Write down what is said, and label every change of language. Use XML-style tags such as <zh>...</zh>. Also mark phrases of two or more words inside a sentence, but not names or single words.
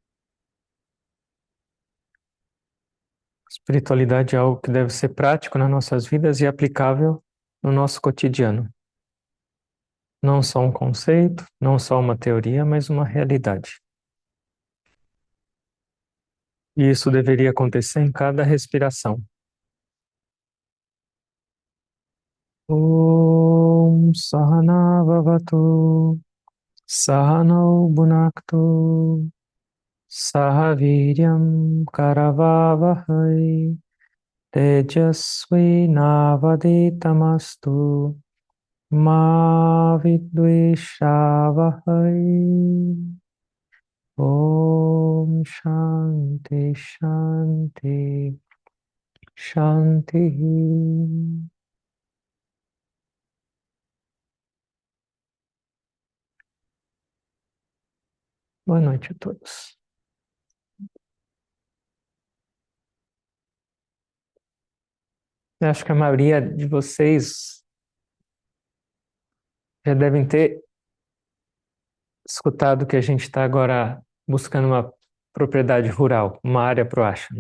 <pt>Espiritualidade é algo que deve ser prático nas nossas vidas e aplicável no nosso cotidiano. Não só um conceito, não só uma teoria, mas uma realidade. E isso deveria acontecer em cada respiração.</pt> <sa>ओम् सह नाववतु सह नौ भुनक्तु सह वीर्यं करवावहै तेजस्वि नावधीतमस्तु मा विद्विषावहै. ओम् शान्तिः शान्तिः शान्तिः.</sa> <pt>Boa noite a todos. Eu acho que a maioria de vocês já devem ter escutado que a gente está agora buscando uma propriedade rural, uma área para o ashram, né?</pt>